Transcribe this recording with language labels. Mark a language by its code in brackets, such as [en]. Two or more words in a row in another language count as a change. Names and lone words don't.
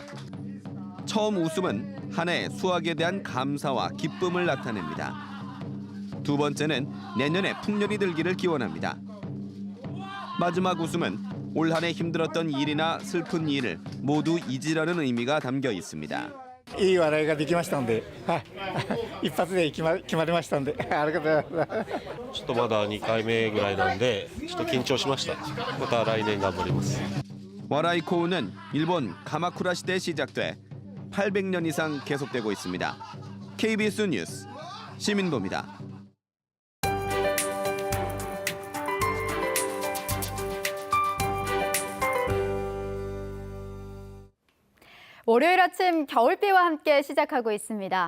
[ko] 처음 웃음은 한 해의 수확에 대한 감사와 기쁨을 나타냅니다. 두 번째는 내년에 풍년이 들기를 기원합니다. 마지막 웃음은 올 한 해 힘들었던 일이나 슬픈 일을 모두 잊으려는 의미가 담겨 있습니다. [ja] いい笑いができましたので、一発で決まりましたので、ありがとうございます。ちょっとまだ2回目ぐらいなんで、ちょっと緊張しました。また来年頑張ります。 [ko] 와라이코우는 일본 가마쿠라 시대에 시작돼 800년 이상 계속되고 있습니다. KBS 뉴스 시민보입니다. 월요일 아침 겨울비와 함께 시작하고 있습니다.